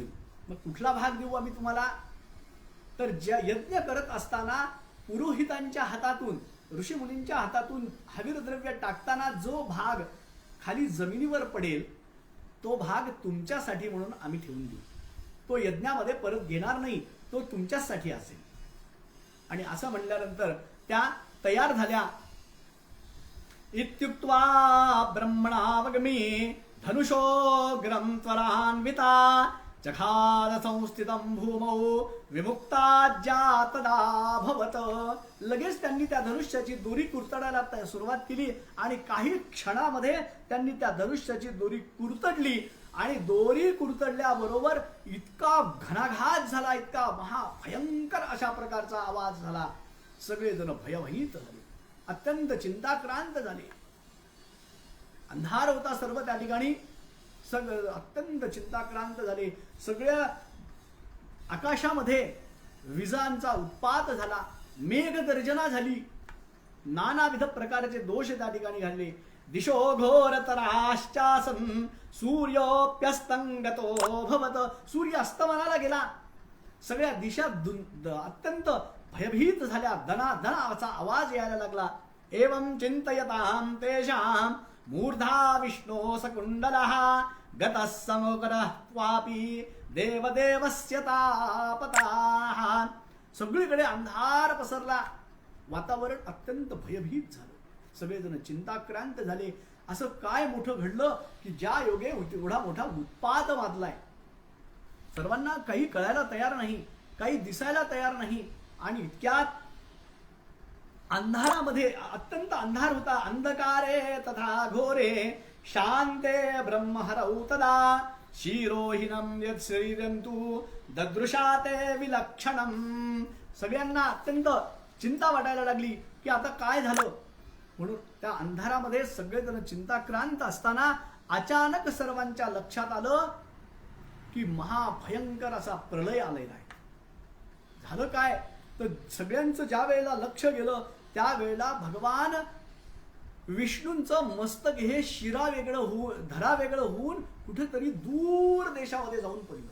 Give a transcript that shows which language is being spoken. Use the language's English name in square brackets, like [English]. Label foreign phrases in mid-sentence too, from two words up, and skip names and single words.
[Marathi] मग कुठला भाग देऊ आम्ही तुम्हाला, तर ज्या यज्ञ करत असताना पुरोहितांच्या हातातून, ऋषीमुनींच्या हातातून हवीर द्रव्य टाकताना जो भाग खाली जमिनीवर पडेल तो भाग तुमच्यासाठी म्हणून आम्ही ठेवून देऊ. तो यज्ञामध्ये परत घेणार नाही, तो तुमच्यासाठी असेल. आणि असं म्हणल्यानंतर त्या तयार झाल्या. [Sanskrit] इत्युक्त्वा ब्रह्मणावगमी धनुषोग्रं त्वरान्विता चखाद संस्थितं भूमौ विमुक्ताज्जातदाभवत. [Marathi] लगेच त्यांनी त्या धनुष्याची दोरी कुरतडायला सुरुवात केली आणि काही क्षणामध्ये त्यांनी त्या धनुष्याची दोरी कुरतडली आणि दोरी कुरतडल्याबरोबर इतका घणाघात झाला, इतका महाभयंकर अशा प्रकारचा आवाज झाला. सगळेजण भयभीत झाले, अत्यंत चिंताक्रांत झाले. अंधार होता सर्व त्या ठिकाणी, सगळं अत्यंत चिंताक्रांत झाले. सगळ्या आकाशामध्ये विजांचा उत्पात झाला, मेघगर्जना झाली, नानाविध प्रकारचे दोष त्या ठिकाणी घडले. [Sanskrit] दिशो घोरतराश्चासन सूर्योप्यस्तंगतो भवत. [Marathi] सूर्य अस्तमनाला गेला, सगळ्या दिशा अत्यंत भयभीत झाल्या, दनादनाचा आवाज यायला लागला. [Sanskrit] एवं चिंतयतां तेषां मूर्धा विष्णो सकुंडलः गतः समोकरः त्वापि देवदेवस्य तापताः. [Marathi] सगळीकडे अंधार पसरला, वातावरण अत्यंत भयभीत झालं, सगळेजण चिंताक्रांत झाले. असं काय मोठं घडलं की ज्या योगे एवढा मोठा उत्पात वाजलाय. सर्वांना काही कळायला तयार नाही, काही दिसायला तयार नाही. आणि इतक्यात अंधारामध्ये, अत्यंत अंधार होता, [Sanskrit] अंधकारे तथा घोरे शांते ब्रह्महरौ तदा शिरोहिनं यत् शरीरं तु ददृशाते विलक्षणं. [Marathi] सगळ्यांना अत्यंत चिंता वाटायला लागली की आता काय झालं. म्हणून त्या अंधारामध्ये सगळेजण चिंताक्रांत असताना अचानक सर्वांच्या लक्षात आलं की महाभयंकर असा प्रलय आलेला आहे. झालं काय तर सगळ्यांचं ज्या वेळेला लक्ष गेलं त्यावेळेला भगवान विष्णूंचं मस्तक हे शिरा वेगळं होऊन धरा वेगळं होऊन कुठेतरी दूर देशामध्ये जाऊन पडलं.